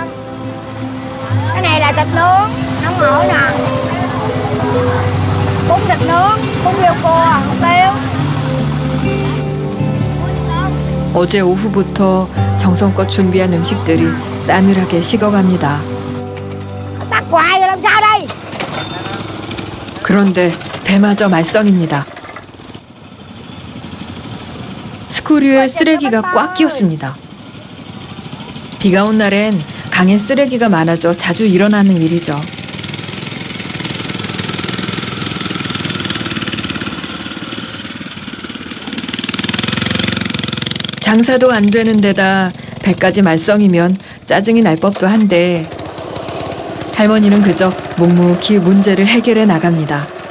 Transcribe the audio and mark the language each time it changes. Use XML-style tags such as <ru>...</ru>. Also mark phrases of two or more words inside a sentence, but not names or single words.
<vi>Cái này là thịt nướng, nóng hổi nè. Bún thịt nướng, bún riêu cua, hủ tiếu.</vi> <ko>어제 오후부터 정성껏 준비한 음식들이 싸늘하게 식어갑니다.</ko> <vi>Tắt hoài rồi làm sao đây?</vi> <ko>그런데 배마저 말썽입니다. 스크류에 쓰레기가 꽉 끼었습니다. 비가 온 날엔 강에 쓰레기가 많아져 자주 일어나는 일이죠. 장사도 안 되는 데다 배까지 말썽이면 짜증이 날 법도 한데 할머니는 그저 묵묵히 문제를 해결해 나갑니다.</ko>